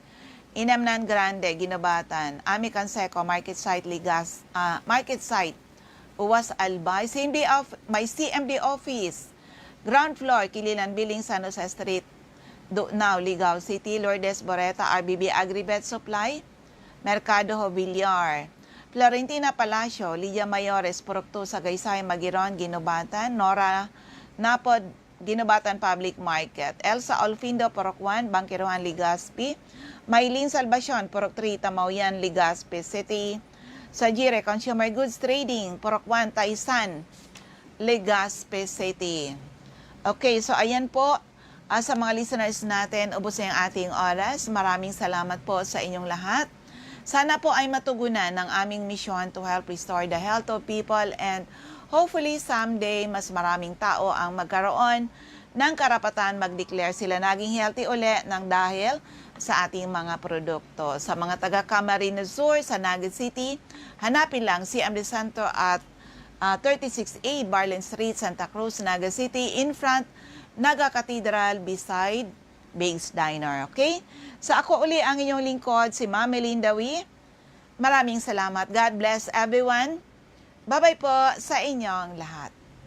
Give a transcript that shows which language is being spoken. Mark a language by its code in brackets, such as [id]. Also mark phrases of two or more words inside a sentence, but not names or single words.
[tl] Inamnan Grande, Ginobatan, Ami Canseco, Market Site, Market Site, Uwas, Albay, may CMD Office, ground floor, Kililan Billing, San Jose Street, Now, Ligao City, Lourdes Boreta, RBB Agribet Supply, Mercado Villar, Florentina Palacio, Lidia Mayores, Purok 2, Sagaysay, Magiron, Ginobatan, Nora Napod Ginobatan Public Market. Elsa Olfindo, Purok 1, Bangkiruhan, Legazpi. Maylin Salvacion, Purok 3, Tamauyan, Legazpi City. Sajire Consumer Goods Trading, Purok 1, Taisan, Legazpi City. Okay, so ayan po, sa mga listeners natin, ubos na yung ating oras. Maraming salamat po sa inyong lahat. Sana po ay matugunan ng aming misyon [en] to help restore the health of people [tl] and hopefully someday mas maraming tao ang magkaroon ng karapatan mag-declare sila naging healthy uli ng dahil sa ating mga produkto. Sa mga taga Camarines Sur sa Naga City, hanapin lang si CMD Center at 36A Barlen Street, Santa Cruz, Naga City, [en] in front [tl] Naga Cathedral beside Biggs Diner. Okay? So ako uli ang inyong lingkod, si Ma'am Melinda Wee. Maraming salamat. [en] God bless everyone. [tl] Bye-bye po sa inyong lahat.